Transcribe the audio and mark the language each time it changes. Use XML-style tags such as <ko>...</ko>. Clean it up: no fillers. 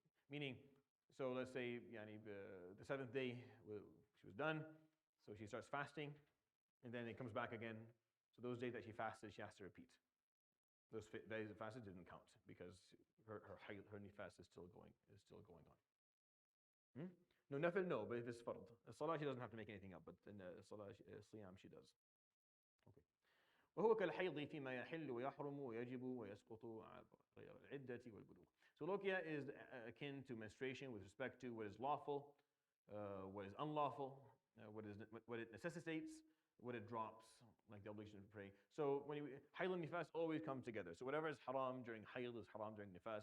<en>Meaning, so let's say the 7th day she was done, so she starts fasting, and then it comes back again. So those days that she fasted, she has to repeat. Those days of fasted didn't count because her nifas is still going on. No, nafil, no, but if it's fard. Salah, she doesn't have to make anything up, but in salah, siyam, she does. Okay.</en> <ar>وهو كالحيض فيما يحل ويحرم ويجب ويسقط غير العدة والبلوغ.</ar> <en>So lokia is akin to menstruation with respect to what is lawful, what is unlawful, what it necessitates, what it drops, like the obligation to pray. So when hayd and nifas always come together. So whatever is haram during hayd is haram during nifas.</en>